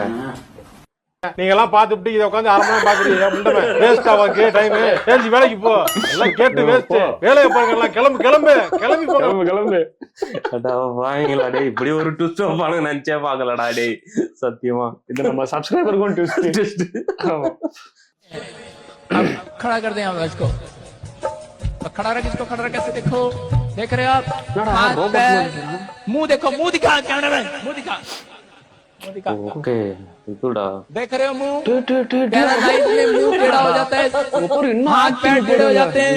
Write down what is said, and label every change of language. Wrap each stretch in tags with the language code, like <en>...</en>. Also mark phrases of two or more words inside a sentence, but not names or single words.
<ta>நீங்க எல்லாம் பாத்துட்டு இதை உட்காந்து 1/2 மணி நேரம் பாக்குறீங்க. முண்டமே வேஸ்ட் ஆவாக்கு டைம். தெரிஞ்சு வேலைக்கு போ. எல்லாம் கேட்டு வேஸ்ட். வேலையை பாருங்க எல்லாம். கிளம்பு கிளம்பு கிளம்பி போங்க. கிளம்பு. வாங்கலா டேய். இப்படி ஒரு ட்விஸ்ட் வைப்பானு நினைச்சே பாக்கலடா டேய். சத்தியமா இது நம்ம சப்ஸ்கிரைபருக்கும் ட்விஸ்ட்.</ta> <hi>खड़ा कर दें आप इसको. खड़ा रख इसको. खड़ा रख कैसे देखो. देख रहे हो आप. मुंह देखो. मुंह दिखा</hi> <en>camera man.</en> <hi>मुंह दिखा.</hi> <ta>ओके இதுடா.</ta> <hi>देख रहे हो मुंह. पैराडाइज में मुंह टेढ़ा हो जाता है. हाथ पैर टेढ़े हो जाते हैं.</hi>